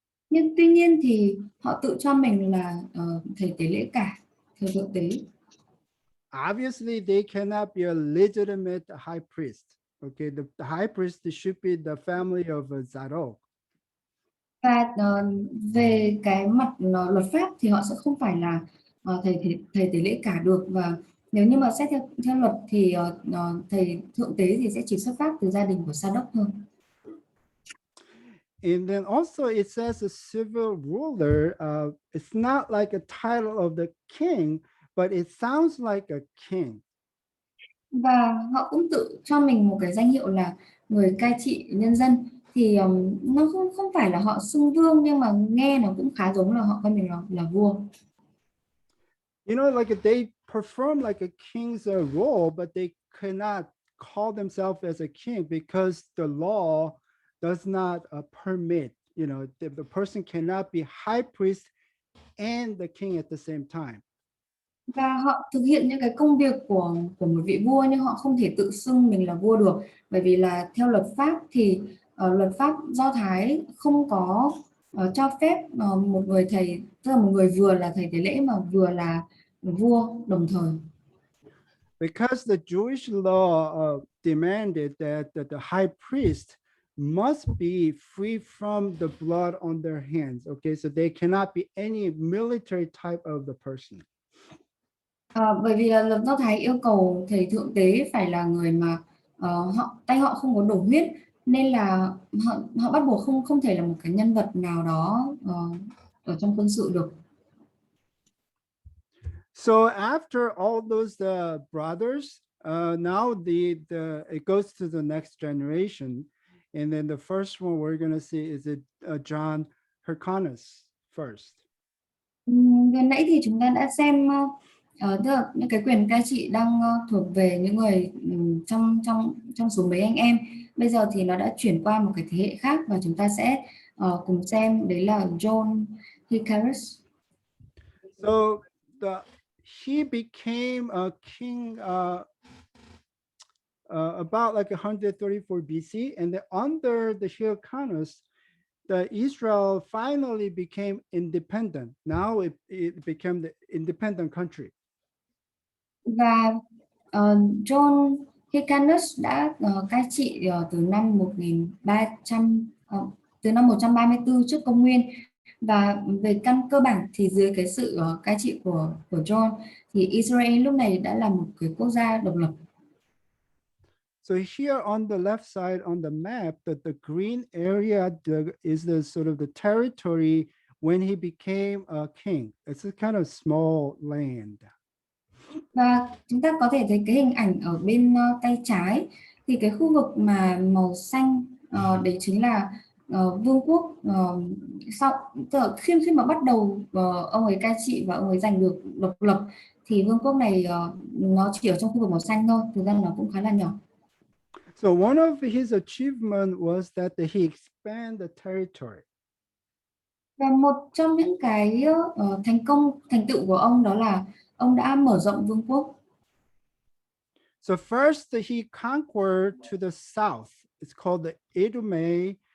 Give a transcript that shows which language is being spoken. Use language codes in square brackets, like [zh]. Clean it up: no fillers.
[vi] Nhưng tuy nhiên thì họ tự cho mình là thầy tế lễ cả, thầy thượng tế. [en] Obviously, they cannot be a legitimate high priest. Okay, the high priest should be the family of Zadok. [vi] Và về cái mặt luật pháp thì họ sẽ không phải là thầy tế lễ cả được, và nếu như mà xét theo luật thì thầy thượng tế thì sẽ chỉ xuất phát từ gia đình của Sa đốc thôi. [en] And then also it says a civil ruler. It's not like a title of the king, but it sounds like a king. [vi] Và họ cũng tự cho mình một cái danh hiệu là người cai trị nhân dân, thì nó không phải là họ xưng vương, nhưng mà nghe nó cũng khá giống là họ coi mình là vua. [en] You know, like they perform like a king's role, but they cannot call themselves as a king because the law does not permit. You know, the person cannot be high priest and the king at the same time. [vi] Và họ thực hiện những cái công việc của một vị vua nhưng họ không thể tự xưng mình là vua được, bởi vì là theo luật pháp thì luật pháp Do Thái không có cho phép một người thầy, tức là một người vừa là thầy tế lễ mà vừa là vua đồng thời. [en] Because the Jewish law demanded that the high priest must be free from the blood on their hands. Okay, so they cannot be any military type of the person. [vi] Bởi vì là luật Do Thái yêu cầu thầy thượng tế phải là người mà tay họ không có đổ huyết, nên là họ bắt buộc không không thể là một cái nhân vật nào đó ở trong quân sự được. [en] So after all those brothers, now the it goes to the next generation, and then the first one we're gonna see is it John Hyrcanus first. [vi] Vừa nãy thì chúng ta đã xem tức là những cái quyền cai trị đang thuộc về những người trong trong trong số mấy anh em. Bây giờ thì nó đã chuyển qua một cái thế hệ khác và chúng ta sẽ cùng xem đấy là John Hyrcanus. [en] So he became a king about like 134 BC, and then under the Hyrcanus, the Israel finally became independent. Now it became the independent country. [vi] Và John Hyrcanus đã cai trị từ năm 1300 từ năm 134 trước công nguyên, và về căn cơ bản thì dưới cái sự cai trị của John thì Israel lúc này đã là một cái quốc gia độc lập. [en] So here on the left side on the map, that the green area is the sort of the territory when he became a king. It's a kind of small land. [vi] Và chúng ta có thể thấy cái hình ảnh ở bên tay trái thì cái khu vực mà màu xanh đấy chính là vương quốc sau tức là khi khi mà bắt đầu ông ấy cai trị và ông ấy giành được độc lập thì vương quốc này nó chỉ ở trong khu vực màu xanh thôi, thực ra nó cũng khá là nhỏ. [en] So one of his achievement was that he expanded the territory. [vi] Và một trong những cái thành tựu của ông đó là ông đã mở rộng vương quốc. [en] So first he conquered to the south. It's called the Edomay.